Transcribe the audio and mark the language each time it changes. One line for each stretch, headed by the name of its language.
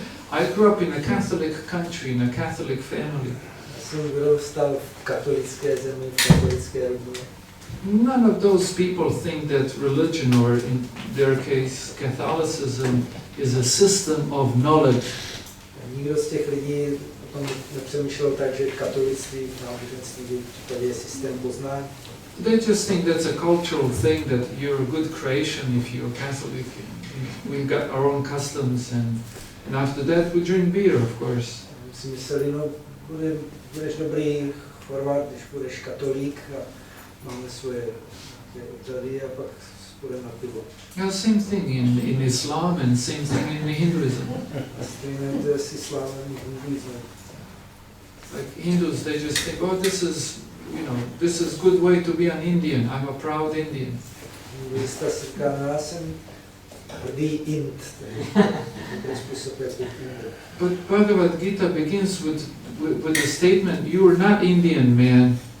English: I grew up in a Catholic country, in a Catholic family.
Czech: Já jsem vyrůstal v katolické zemi, v katolické rodině.
English: None of those people think that religion, or in their case Catholicism, is a system of knowledge.
Czech: Nikdo z těch lidí o tom nepřemýšlel tak, že katolictví, náboženství v případě je systém poznání.
English: They just think that's a cultural thing, that you're a good creation if you're Catholic. We've got our own customs, and after that we drink beer, of course.
Czech: Si mysleli, no, budeš dobrý Chorvat, když budeš katolík a máme svoje obřady a pak půjdeme na pivo.
English: Yeah, same thing in Islam and same thing in Hinduism.
Czech: A stejné to je s islámem a hinduismem.
English: Like Hindus, they just think, oh, this is a good way to be an Indian. I'm a proud Indian.
Czech: Hinduista si říká, no, já jsem hrdý Ind, to je způsob, jak být Indem.
English: But Bhagavad Gita begins with the statement, you are not Indian, man.